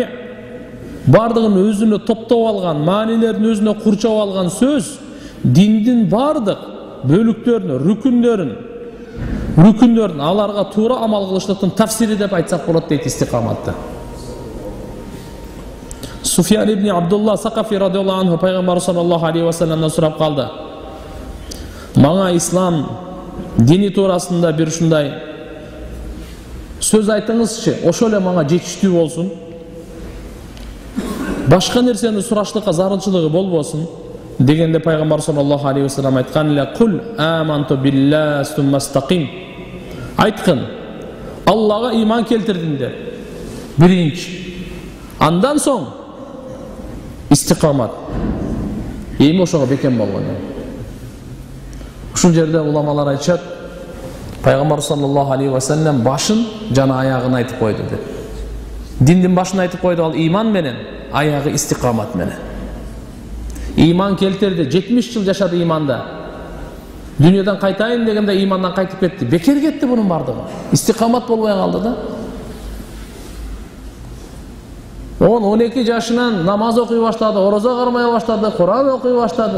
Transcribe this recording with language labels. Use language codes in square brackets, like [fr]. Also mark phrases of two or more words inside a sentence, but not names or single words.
[ky] бардыгын өзүнө топтоп алган, маанилерин өзүнө курчап алган сөз, диндин бардык бөлүктөрүн, рүкүндөрүн аларга туура амал кылыштыктын тафсири деп айтсак болот дейт истикаматты. Суфиян ибн Абдулла Сакафи [ar] رضي الله عنه [ky] пайгамбар [ar] صلى الله عليه وسلم [ky] сурап калды: "Мага ислам дини туурасында бир ушундай сөз айтыңызчы, ошол эле мага жетиштүү болсун. Башка нерсени сураштыкка зарылчылыгы болбосун" дегенде пайгамбар [ar] صلى الله عليه وسلم [ky] айткан эле: [ar] "قل آمنت بالله ثم استقم." [ky] Айткын: Аллага иман келтирдиңдер. Биринчи. Андан соң истикамат. Эми ошого бекем болгон. Ушул жерде уламалар айтышат, пайгамбар [ar] صلى الله عليه وسلم [ky] башын жана аягын айтып койду деп. Диндин башын айтып койду, ал иман менен, аягы истикамат менен. Иман келтирди, 70 жыл жашады иманда. Дүйнөдөн кайтайын дегенде имандан кайтып кетти. Бекер кетти бунун бардыгы. Истикамат болбой калды да. 12 жашынан намаз окуй баштады, орозо кармай баштады, Куран окуй баштады.